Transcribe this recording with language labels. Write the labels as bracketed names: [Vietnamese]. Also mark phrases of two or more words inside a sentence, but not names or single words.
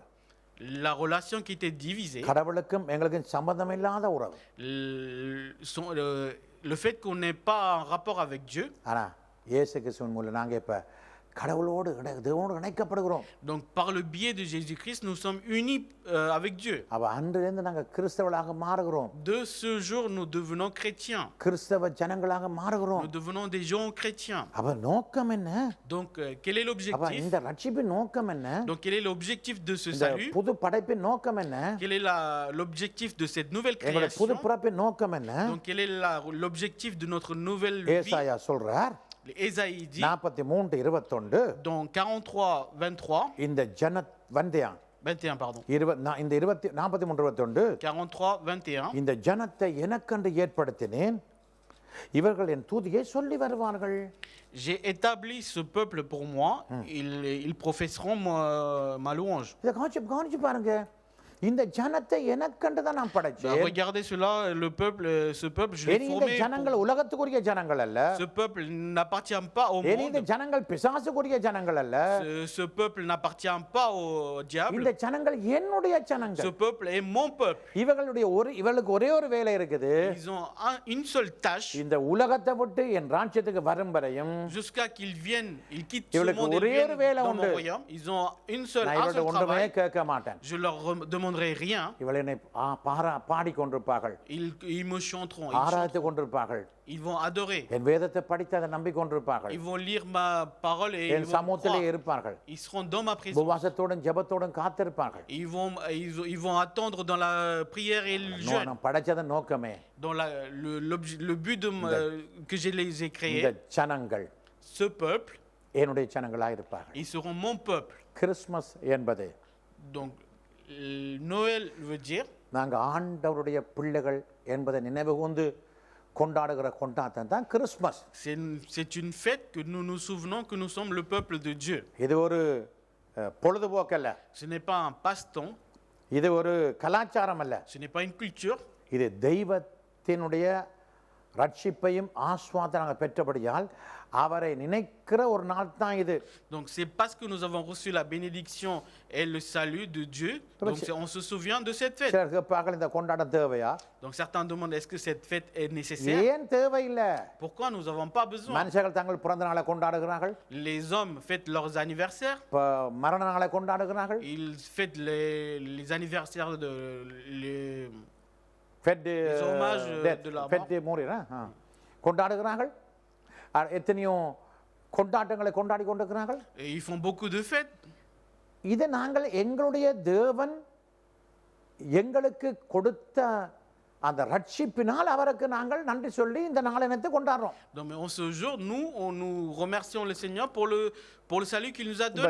[French] la relation qui était divisée, [Tamil] கடவுளுக்கும் எங்களுக்கும் சம்பந்தமில்லாத உறவு, [French] le fait qu'on n'ait pas un rapport avec Dieu, [Tamil] ஆனா இயேசு கிறிஸ்துவின் மூலம் நாங்க இப்ப கடவுளோடு தேவனோடு இணைக்கப்படுகிறோம். [French] donc par le biais de Jésus-Christ, nous sommes unis avec Dieu. [Tamil] அப்ப அன்றிலிருந்து நாங்க கிறிஸ்தவர்களாக மாறுகிறோம். [French] De ce jour, nous devenons chrétiens. [Tamil] கிறிஸ்தவ ஜனங்களாக மாறுகிறோம். [French] Nous devenons des gens chrétiens. [Tamil] அப்ப நோக்கம் என்ன? [French] Donc quel est [Tamil] அப்ப [French] l'objectif? [Tamil] இந்த ரட்சிப்பின் நோக்கம் என்ன? [French] Donc quel est l'objectif de ce [Tamil] இந்த [French] salut? [Tamil] புது படைப்பின் நோக்கம் என்ன? [French] Quel est l'objectif de cette nouvelle [Tamil] எங்களுடைய புது [French] création? [Tamil] பிறப்பின் நோக்கம் என்ன? [French] Donc quel est l'objectif de notre nouvelle vie? [Tamil] ஏசாயா சொல்றார் [French] Ésaïe dit 43:21 dans 43:23, [Tamil] இந்த ஜன வந்தையா [French] 21 pardon, [Tamil] இந்த 43:21 43:21, இந்த ஜனத்தை எனக்கென்று ஏற்படுத்தினேன், இவர்கள் என் துதியை சொல்லி வருவார்கள். [French] j'ai établi ce peuple pour moi, ils professeront ma louange. [Tamil] இதை கவனிச்சு பாருங்க. இந்த ஜனத்தை எனக்கண்டு தான் நான் [French] Bah, [Tamil] படைச்சேன். [French] regardez cela, ce peuple, je l'ai [Tamil] இனி இந்த [French] formé. [Tamil] ஜனங்கள் உலகத்துக்குரிய ஜனங்கள் அல்ல. [French] Ce peuple n'appartient pas au [Tamil] இனி இந்த [French] monde. [Tamil] ஜனங்கள் பிசாசுக்குரிய ஜனங்கள் அல்ல. [French] Ce peuple n'appartient pas au diable. [Tamil] இந்த ஜனங்கள் என்னுடைய [French] Ce [Tamil] ஜனங்கள். [French] peuple est mon peuple. [Tamil] இவர்களுக்கு ஒரே ஒரு வேலை இருக்குது. [French] Ils ont une seule tâche [Tamil] இந்த உலகத்தை விட்டு என் ராஜ்யத்துக்கு வரும் வரையும் [French] jusqu'à qu'ils viennent, ils quittent ce [Tamil] இவளுக்கு [French] monde et [Tamil] ஒரே ஒரு [French] viennent [Tamil] வேலை [French] dans [Tamil] உண்டு. [French] mon royaume. Ils ont un seul [Tamil] நான் இவள்கிட்ட ஒன்றுமே [French] travail. [Tamil] கேட்க மாட்டேன். [French] Je leur demanderai rien. [Tamil] இவள் என்னை பாடிக்கொண்டிருப்பார்கள், [French] Ils me chanteront. [Tamil] ஆராய்த்து கொண்டிருப்பார்கள், [French] Ils vont adorer. [Tamil] என் வேதத்தை படித்து அதை நம்பிக்கொண்டிருப்பார்கள், [French] Ils vont lire ma parole et ils [Tamil] என் [French] vont [Tamil] சமூகத்திலே [French] croire. [Tamil] இருப்பார்கள், [French] Ils seront dans ma présence. [Tamil] உபவாசத்தோடும் ஜெபத்தோடும் காத்திருப்பார்கள். [French] Ils vont attendre dans la prière et le jeûne. [Tamil] நான் படைச்சதன் நோக்கமே [French] Dans le but que je les ai [Tamil] இந்த [French] créés. [Tamil] ஜனங்கள் [French] Ce peuple, [Tamil] என்னுடைய ஜனங்களாக இருப்பார்கள். [French] ils seront mon peuple. [Tamil] கிறிஸ்மஸ் என்பது [French] Donc, Noël veut dire, [Tamil] நாங்கள் ஆண்டவருடைய பிள்ளைகள் என்பதை நினைவு கூர்ந்து கொண்டாடுகிற கொண்டாட்டம் தான் கிறிஸ்மஸ். [French] c'est une fête que nous nous souvenons que nous sommes le peuple de Dieu. [Tamil] இது ஒரு பொழுதுபோக்கல்ல, [French] Ce n'est pas un passe-temps, [Tamil] இது ஒரு கலாச்சாரம் அல்ல, [French] ce n'est pas une culture. [Tamil] இது தெய்வத்தினுடைய ரட்சிப்பையும் ஆஸ்வாதம் நாங்கள் பெற்றபடியால் அவரை நினைக்கிற ஒரு நாள் தான் இது. [French] Donc c'est parce que nous avons reçu la bénédiction et le salut de Dieu, donc on se souvient de cette fête. [Tamil] சிலர் கேட்பார்கள் இந்த கொண்டாட்டம் தேவையா? [French] Donc certains demandent est-ce que cette fête est nécessaire? [Tamil] ஏன் தேவையில்லை? [French] Pourquoi nous n'avons pas besoin? [Tamil] மனுஷர்கள் தங்கள் பிறந்த நாளை கொண்டாடுகிறார்கள், [French] Les hommes fêtent leurs anniversaires, [Tamil] மரண நாளை கொண்டாடுகிறார்கள், [French] ils fêtent les anniversaires de les hommages de la mort. [Tamil] கொண்டாடுகிறார்கள். எத்தனையோ கொண்டாட்டங்களை கொண்டாடி கொண்டிருக்கிறார்கள். [French] Et ils font beaucoup de fêtes. [Tamil] இதை நாங்கள் எங்களுடைய தேவன் எங்களுக்கு கொடுத்த அந்த ரட்சிப்பினால் அவருக்கு நாங்கள் நன்றி சொல்லி இந்த நாளினத்தை கொண்டாடுறோம். [French] Donc mais en ce jour, nous remercions le Seigneur pour le salut qu'il nous a donné.